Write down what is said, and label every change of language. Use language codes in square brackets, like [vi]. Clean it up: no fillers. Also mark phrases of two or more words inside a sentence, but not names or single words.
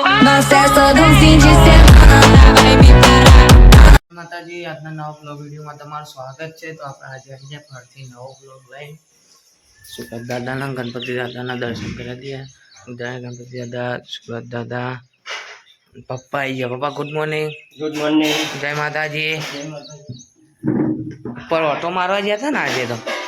[gu] Não cessa do fim de semana, vai me parar. માતાજી આજના નવા બ્લોગ વિડીયોમાં તમારું સ્વાગત છે. તો આપણે આજે આવીને ફરીથી નવો બ્લોગ લઈને સુરત દાદાના ગણપતિ દાદાના દર્શન કરી દઈએ. જય ગણપતિ દાદા, સુરત દાદા. પપ્પા આવી ગયા. પપ્પા [en] good morning. good morning. [gu] જય માતાજી. ઉપર ઓટો મારવા ગયા હતા ને આજે તો.